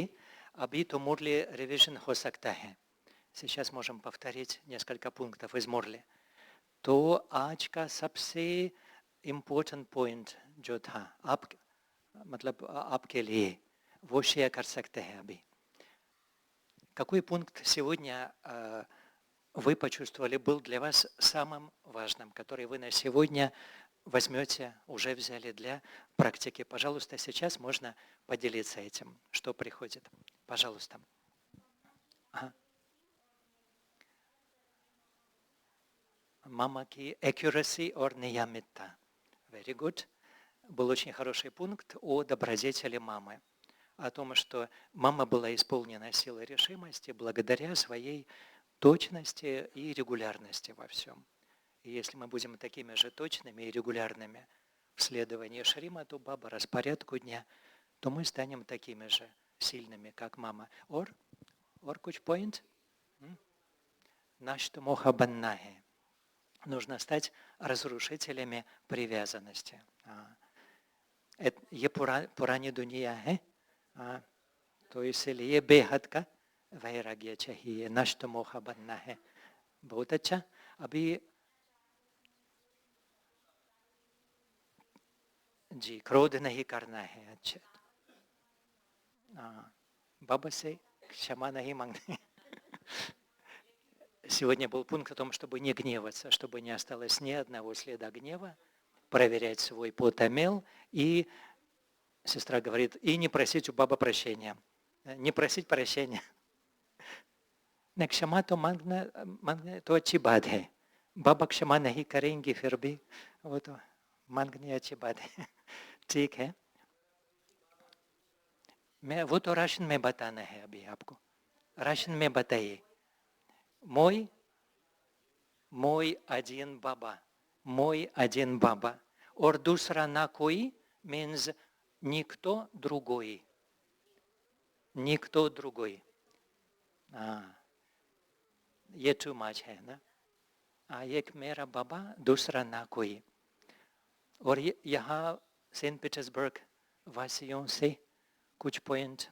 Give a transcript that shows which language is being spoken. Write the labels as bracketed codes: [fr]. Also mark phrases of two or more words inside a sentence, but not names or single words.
[hi] अभी то Мурли रिवीजन हो सकता है। [ru] Сейчас можем повторить несколько пунктов из Мурли. [hi] तो आज का सबसे [en] important point [hi] जो था मतलब आपके लिए वो शेयर कर सकते हैं अभी. [ru] Какой пункт сегодня вы почувствовали был для вас самым важным, который вы на сегодня возьмете, уже взяли для практики? Пожалуйста, сейчас можно поделиться этим, что приходит. Пожалуйста. Ага. [hi] Мама की accuracy और नियमितता. [en] Very good. [ru] Был очень хороший пункт о добродетели мамы. О том, что мама была исполнена силой решимости благодаря своей точности и регулярности во всем. И если мы будем такими же точными и регулярными в следовании Шримату Баба, распорядку дня, то мы станем такими же сильными, как мама. [hi] Or kuch point? नष्ट मोह बनना ही. [ru] Нужно стать разрушителями привязанности. [hi] ये पुरानी दुनिया है, तो इसलिए बेहद का वैराग्य चाहिए, नष्ट मोह बनना है. बहुत अच्छा. अभी जी क्रोध नहीं करना है. अच्छा, बाबा से क्षमा नहीं मांगना. [ru] Сегодня был пункт о том, чтобы не гневаться, чтобы не осталось ни одного следа гнева, проверять свой потомел, и сестра говорит, и не просить у бабы прощения. Не просить прощения. [hi] क्षमा तो मांगना तो अच्छी बात है. बाबा क्षमा नहीं करेंगे फिर भी वो तो मांगनी अच्छी बात है. ठीक है. मैं वो तो राशन में बताना है अभी आपको. राशन में बताइए. [ru] мой один बाबा. мой один [hi] बाबा. और दूसरा ना कोई means [ru] никто другой. никто другой. [hi] ये [en] too much [hi] है ना. एक मेरा बाबा, दूसरा ना कोई. और यहाँ सेंट पीटर्सबर्ग वासियों से कुछ पॉइंट.